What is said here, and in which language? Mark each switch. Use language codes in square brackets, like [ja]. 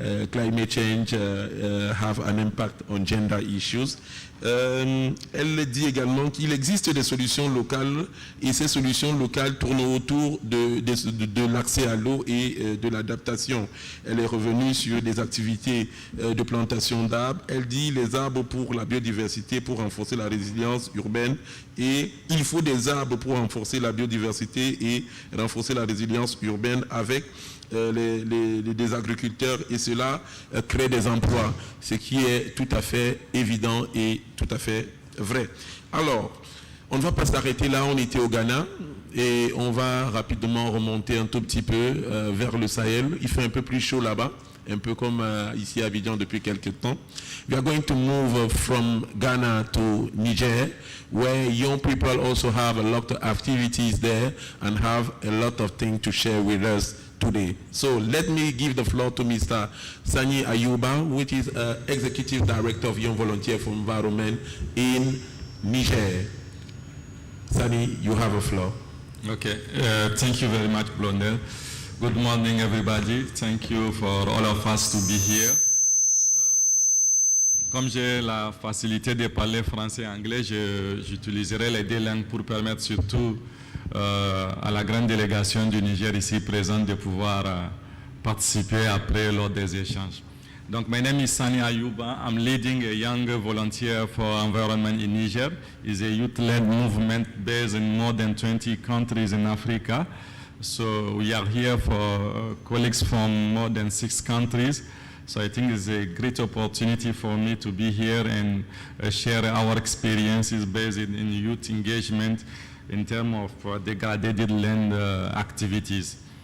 [en] Climate change have an impact on gender issues. [fr] Elle dit également qu'il existe des solutions locales et ces solutions locales tournent autour de l'accès à l'eau et de l'adaptation. Elle est revenue sur des activités de plantation d'arbres. Elle dit les arbres pour la biodiversité, pour renforcer la résilience urbaine, et il faut des arbres pour renforcer la biodiversité et renforcer la résilience urbaine avec des agriculteurs, et cela crée des emplois, ce qui est tout à fait évident et tout à fait vrai. Alors, on ne va pas s'arrêter là, on était au Ghana et on va rapidement remonter un tout petit peu vers le Sahel. Il fait un peu plus chaud là-bas, un peu comme ici à Abidjan depuis quelques temps. [en] We are going to move from Ghana to Niger, where young people also have a lot of activities there and have a lot of things to share with us today. So let me give the floor to Mr. Sani Ayuba, which is Executive Director of Young Volunteer for Environment in Niger. Sani, you have a floor. Okay, thank you very much, Blondel. Good morning, everybody. Thank you for all of us to be here. [fr] Comme j'ai la facilité de parler français et anglais, j'utiliserai les deux langues pour permettre surtout à la grande délégation du Niger ici présente de pouvoir participer après lors des échanges. Donc, [en] my name is Sani Ayuba. I'm leading a young volunteer for environment in Niger. It's a youth-led movement based in more than 20 countries in Africa. So we are here for colleagues from more than 6 countries. So I think it's a great opportunity for me to be here and share our experiences based in youth engagement in terms of degraded land activities.